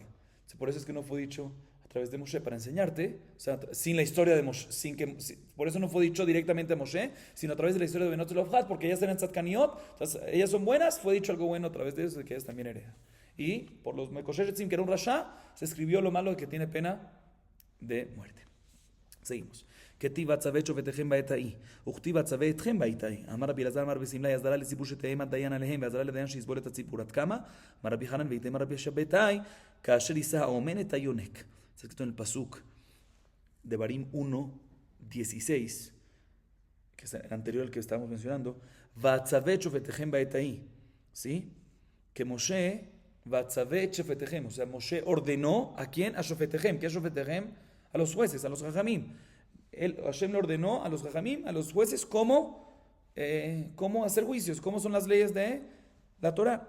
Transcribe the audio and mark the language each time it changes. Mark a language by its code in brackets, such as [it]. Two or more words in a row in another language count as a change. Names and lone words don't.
[es] Por eso es que no fue dicho a través de Moshe, para enseñarte, o sea, sin la historia de Moshe, por eso no fue dicho directamente a Moshe, sino a través de la historia de Benot Zelofhad, porque ellas eran tzadkaniot, entonces ellas son buenas, fue dicho algo bueno a través de eso, de que ellas también heredan. Y por los [he] מקושש עצים, [es] que era un rasha, se escribió lo malo de que tiene pena de muerte. Seguimos. [he] כתיב הצווה את שופטיכם בעת ההיא, וכתיב הצווה אתכם בעת ההיא. אמר רבי אלעזר אמר רבי סמלי, הסדרה לציבור שתאם הדיין עליהם, והסדרה לדיין שיסבול את הציבור. עד כמה? אמר רבי חנן, ויתאם רבי שבתאי, כאשר יישא האומן את היונק. [es] Está escrito en el pasuk de Barim 1:16, que es el anterior al que estábamos mencionando. [he] והצווה את שופטיכם בעת ההיא. [es] ¿Sí? Que Moshe [he] ותצו שופטיכם, [es] o sea, Moshe ordenó a quién, a Shofetechem. ¿Qué es Shofetechem? A los jueces, a los Jajamim. Hashem le ordenó a los Jajamim, a los jueces, cómo hacer juicios, cómo son las leyes de la Torah.